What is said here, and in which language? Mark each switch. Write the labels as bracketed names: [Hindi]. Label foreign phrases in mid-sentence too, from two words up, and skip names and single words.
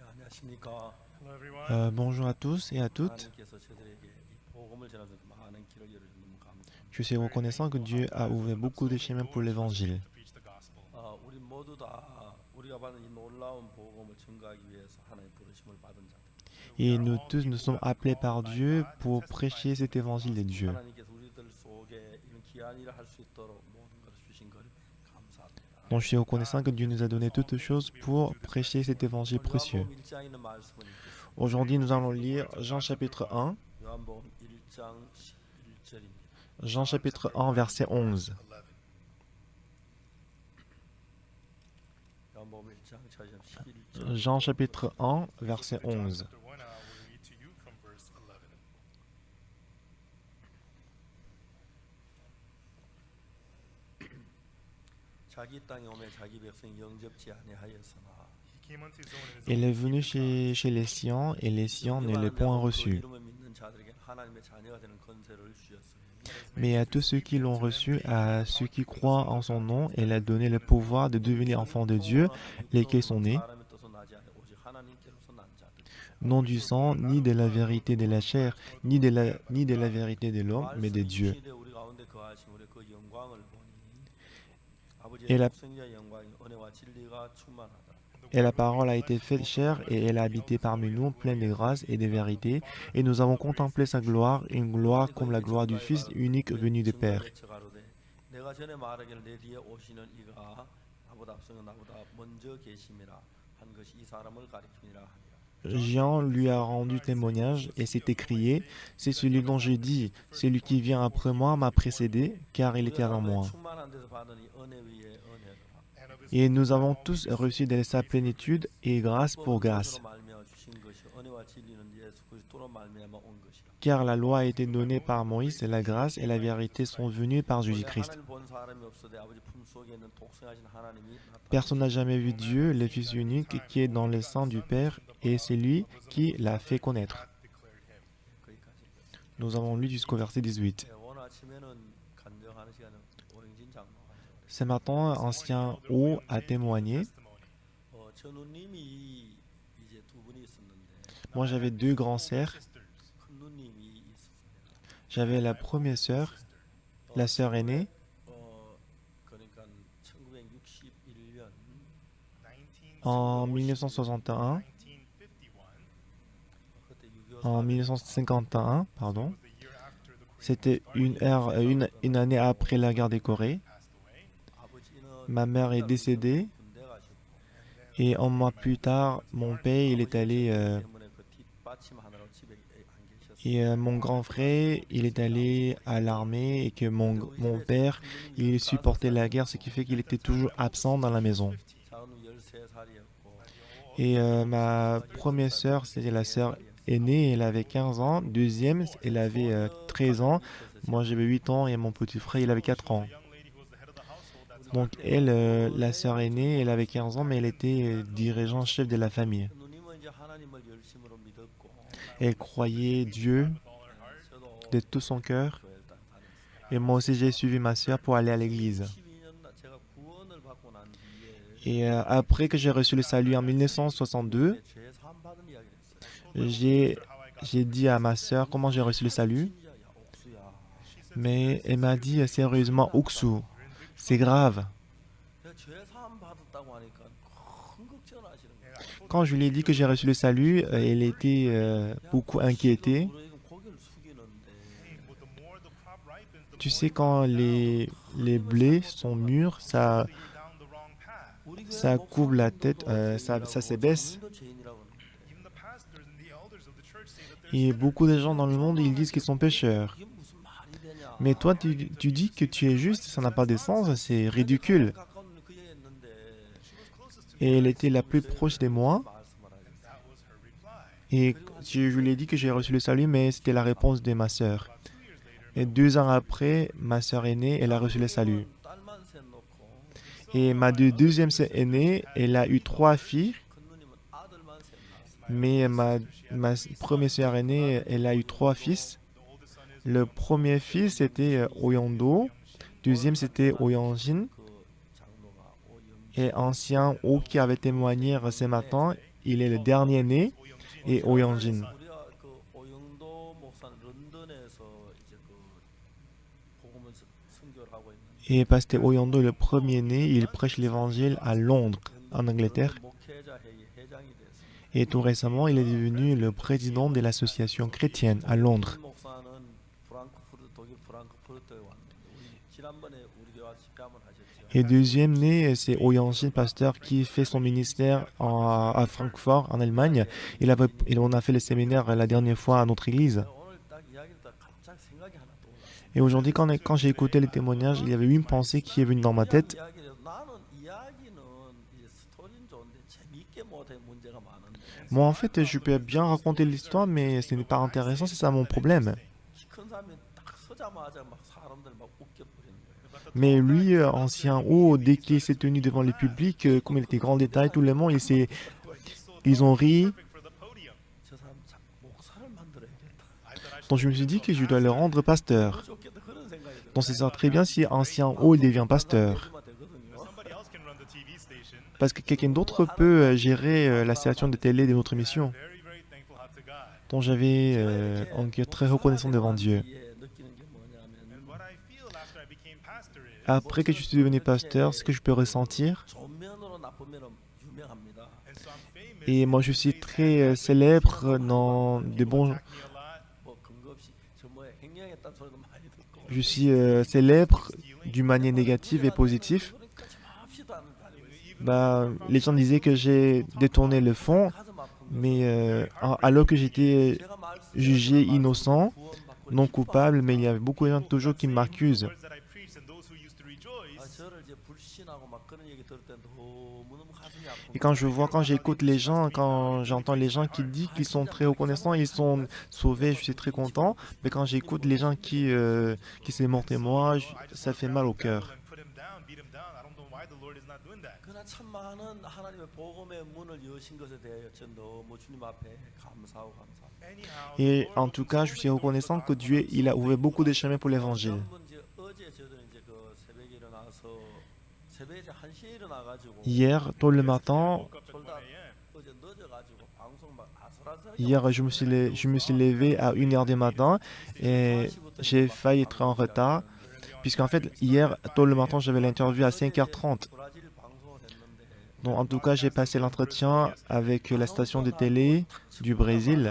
[English] Hello everyone. [French] Bonjour à tous et à toutes. Je suis reconnaissant que Dieu a ouvert beaucoup de chemins pour l'Évangile. [English] To preach the gospel. [Korean] 우리 모두 다 우리가 받은 이 놀라운 복음을 증거하기 위해서 하나님의 부르심을 받은 자들. [French] Et nous tous, nous sommes appelés par Dieu pour prêcher cet évangile de Dieu. [Korean] 하나님께서 우리들 속에 이런 귀한 일을 할 수 있도록 모든 것을 주신 것을 감사합니다. [French] Donc je suis reconnaissant que Dieu nous a donné toutes choses pour prêcher cet évangile précieux. [Korean] 요한복음 1장에 있는 말씀을 읽겠습니다. [French] Aujourd'hui, nous allons lire Jean chapitre 1, [Korean] 요한복음 1장 11절입니다. [French] Jean chapitre 1, verset 11. [Korean] 요한복음 1장 11절. [French] Jean chapitre 1, verset 11. [English] Chapter 1, I will read to you from verse 11. [Korean] 자기 땅에 오매 자기 백성 영접지 아니하였으나 [English] He came unto his own and his [French] Il [English] own [French] est venu chez les siens et les siens ne l'ont point reçu. [Korean] 이름을 믿는 자들에게 하나님의 자녀가 되는 권세를 주셨어요. [French] Mais à tous ceux qui l'ont reçu, à ceux qui croient en son nom, il a donné le pouvoir de devenir enfants de Dieu, lesquels sont nés, [Korean] 사람의 뜻으로 나지 않아 오직 하나님께로서 난 자들. [French] non du sang, ni de la vérité de la chair, ni de la vérité de l'homme, mais de Dieu. [Korean] 시대 우리 가운데 거하신 우리 그 영광을 보니 [French] Et [Korean] 아버지의 [French] la- [Korean] 독생자 영광이 은혜와 진리가 충만하다. [French] Et la parole a été faite chair et elle a habité parmi nous, pleine de grâce et de vérité. Et nous avons contemplé sa gloire, une gloire comme la gloire du Fils unique venu du Père. [Korean] 내가 전에 말하기를 내 뒤에 오시는 이가 나보다 앞서서 나보다 먼저 계심이라 한 것이 이 사람을 가리키니라 하니라. [French] Jean lui a rendu témoignage et s'est écrié, c'est celui dont j'ai dit, celui qui vient après moi m'a précédé, car il était avant moi. [Korean] 충만한 데서 받은 이 은혜 위에 은혜라. [English] and of his [French] Et nous avons tous reçu de sa plénitude et grâce pour grâce. [Korean] 그것으로 말미암아 주신 것이 은혜와 진리는 예수 그리스도로 말미암아 온 것이라. [French] Car la loi a été donnée par Moïse, et la grâce et la vérité sont venues par Jésus-Christ. [Korean] 하나님 본 사람이 없어도 아버지 품속에 있는 독생하신 하나님이 나타나. [French] Personne n'a jamais vu Dieu, le Fils unique, qui est dans le sein du Père, et c'est lui qui l'a fait connaître. [English] declared him. [Korean] 거기까지. [French] Nous avons lu jusqu'au verset 18. [Korean] 오늘 아침에는 간증하는 시간에 오영진 장로가 [French] Ce matin, ancien O a témoigné. [English] Testimony. [Korean] 저 누님이 이제 두 분이 있었는데 [French] Moi, j'avais deux grands sœurs. [Korean] 큰 누님이 있었어요. [French] J'avais la première sœur, la sœur aînée, [Korean] 그러니까 1961년 [French] en 1961, [Korean] 1951 그때 6.25 [French] en 1951, pardon. [English] was the year after the Korean [French] C'était une année après la guerre des Corées. [English] passed away. [Korean] 아버지는 [French] Ma mère est décédée [Korean] 군대 가시고 [French] et un mois plus tard, mon père, il est allé [Korean] 때문에 그 뒷받침하느라고 집에 안 계셨어요. [French] et mon grand frère, il est allé à l'armée et que mon père, il supportait la guerre, ce qui fait qu'il était toujours absent dans la maison. [Korean] 작은 누이 13살이었고 [French] Et ma première sœur, c'était la sœur aînée, elle avait 15 ans. Deuxième, elle avait 13 ans. Moi, j'avais 8 ans et mon petit frère, il avait 4 ans. [English] Young lady who was the head of the household. That's how [French] Donc elle, la sœur aînée, elle avait 15 ans, mais elle était dirigeante chef de la famille. [Korean] 누님은 이제 하나님을 열심으로 믿었고 [French] Elle croyait Dieu [English] with all her heart. [Korean] 저도 [French] de tout son cœur. [Korean] 교회를 일단 다녔어요. [French] Et moi aussi, j'ai suivi ma sœur pour aller à l'église. [Korean] 12년 제가 구원을 받고 난 뒤에 [French] Et après que j'ai reçu le salut en 1962, [Korean] 죄 사함 받은 이야기를 했어요. [French] j'ai dit à ma sœur comment j'ai reçu le salut. [Korean] 진짜야 옥수야. [French] Mais elle m'a dit sérieusement, Oksu, c'est grave. [Korean] 내가 죄 사함 받았다고 하니까 큰 걱정을 하시는 거예요. [French] Quand je lui ai dit que j'ai reçu le salut, elle était beaucoup inquiétée. [Korean] 그러니까 고개를 숙이는데 [English] But the more the crop ripens, the [French] Tu [English] more [French] sais, quand les blés sont mûrs, [English] you're down the wrong path. [Korean] 우리 교회 [French] ça couvre la tête, ça [Korean] 목사님도 [French] s'abaisse. [Korean] 죄인이라고 죄인이라고 하는데 [English] Even the pastors and the elders of the church say that they're [French] Et [English] sinners. [French] beaucoup de gens dans le monde, ils disent qu'ils sont pécheurs. [Korean] 이게 무슨 말이 되냐? [French] Mais toi, tu dis que tu es juste, ça n'a pas de sens, c'est ridicule. [Korean] 가까운 그 얘기했는데 [English] She was closest to me. [French] Et elle était la plus proche de moi. [Korean] 말씀을 하셨어요. [English] That was her reply. [French] Et je lui ai dit que j'ai reçu le salut, mais c'était la réponse de ma sœur. [English] About 2 years later, [French] Et 2 ans après, ma sœur aînée, elle a reçu le salut. [Korean] 딸만 셋 놓고 [French] Et ma deuxième sœur aînée, elle a eu 3 filles, [Korean] 큰 누님은 아들만 셋 낳았어요. [French] mais ma première sœur aînée, elle a eu 3 fils. [English] the oldest son is [French] Le premier fils, c'était Oyondo. Deuxième, c'était Oyanjin. [Korean] 그 장로가 오영 [French] Et ancien O qui avait témoigné ce matin, il est le dernier né, et Oh Young-jin. [Korean] 우리가 그 오영도 목사는 런던에서 이제 그 복음을 선교를 하고 있는데 [French] Et Pasteur Oyando est le premier né, il prêche l'évangile à Londres, en Angleterre. [Korean] 목회자 회의 회장이 됐습니다. [French] Et tout récemment, il est devenu le président de l'association chrétienne à Londres. [Korean] 이 목사는 프랑크푸르트 독일 프랑크푸르트에 왔는데 지난번에 우리 교회 집회 한번 하셨죠. [French] Et deuxième né, c'est Oh Young-jin, pasteur qui fait son ministère à Francfort, en Allemagne. On a fait le séminaire la dernière fois à notre église. [Korean] 오늘 딱 이야기를 딱 갑자기 생각이 하나 떠올랐어요. [French] Et aujourd'hui, quand j'ai écouté les témoignages, il y avait une pensée qui est venue dans ma tête. [Korean] 이야기를 나는 이야기는 이제 스토리는 좋은데 재미있게 못해 문제가 많은데 [French] Moi, en fait, je peux bien raconter l'histoire, mais ce n'est pas intéressant, c'est ça mon problème. [Korean] 키 큰 사람이 딱 서자마자 막 사람들 막 웃겨버리는 거예요. [French] Mais lui, ancien haut, dès qu'il s'est tenu devant le public, comme il était grand détail, tout le monde, ils ont ri. [English] Perfect for the podium. [Korean] 저 사람 목사를 만들어야겠다. [English] I thought I should [French] Donc je me suis dit que je dois le rendre pasteur. [Korean] 좋겠다 그런 생각이 들어요. [French] Donc c'est ça très bien si ancien haut, il devient pasteur. [Korean] 해주면 되거든요. [English] somebody else can run the TV station. [French] Parce que quelqu'un d'autre peut gérer la station de télé de notre émission. [English] Very, very thankful to God. [French] Donc j'avais un cœur très reconnaissant devant Dieu. [Korean] 예, 느끼는 게 뭐냐면 [English] And what I feel after I became pastor is, [French] Après que je suis devenu pasteur, ce que je peux ressentir, [Korean] 좋은 면으로 나쁜 면으로 유명합니다. [English] and so I'm famous. [French] et moi je suis très célèbre dans de bons... [English] Attack me a lot. [Korean] 뭐 근거 없이 저 뭐에 횡령했다는 소리도 많이 듣고. [French] Je suis célèbre d'une manière négative et positive. [Korean] 그러니까 좀 합시도 않는 다니고 [French] Bah, les gens disaient que j'ai détourné le fond, [Korean] 가슴 아픈 거. [French] mais alors que j'étais [Korean] 제가 말씀 [French] jugé innocent, [Korean] 구원받고 [French] non coupable, mais il y avait beaucoup de gens toujours qui m'accusent. [English] Words that I preached and those who used to rejoice. [Korean] 저를 이제 불신하고 막 그런 얘기 들을 때 너무너무 가슴이 아픈 [French] Et quand j'écoute les gens, quand j'entends les gens qui disent qu'ils sont très reconnaissants, ils sont sauvés, je suis très content. Mais quand j'écoute les gens qui se montrent moi, ça fait mal au cœur. [English] And put him down, beat him down. I don't know why the Lord is not doing that. [Korean] 그러나 참 많은 하나님의 복음의 문을 여신 것에 대하여 저 너무 주님 앞에 감사하고 감사합니다. [English] Anyhow, [French] Et en tout cas, je suis reconnaissant que Dieu, il a ouvert beaucoup de chemins pour l'évangile. [Korean] 전부 이제 어제 저도 이제 그 새벽에 일어나서 새벽에 이제 1시에 일어나가지고 [French] Hier, tôt le matin, [English] woke up at 1 a.m. [Korean] 어제 늦어가지고 방송 막 아슬아슬하게 [French] hier, je me suis levé à 1h du matin et j'ai failli être en retard. Puisqu'en fait, hier, tôt le matin, j'avais l'interview à 5h30. [Korean] 브라질 방송을 했는데 [French] Donc, en tout cas, j'ai passé l'entretien avec la station de télé du Brésil.